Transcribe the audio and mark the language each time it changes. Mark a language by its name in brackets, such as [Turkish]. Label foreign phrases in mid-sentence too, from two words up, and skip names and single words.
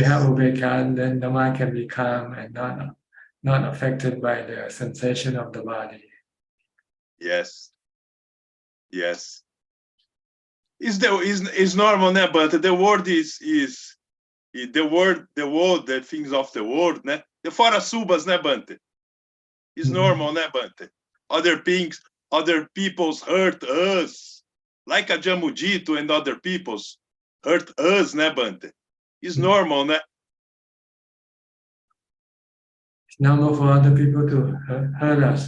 [English] have Ubeka, then the mind can be calm and not affected by the sensation of the body. Yes. Yes. Is normal, ne? But the word is the world, the things of the world, ne? The fora subas, ne, Bante? Is normal, ne, Bante? Other things, other peoples hurt us, like Ajaan Mudito and other peoples hurt us, ne, Bante? Is normal, ne? It's normal for other people to hurt us.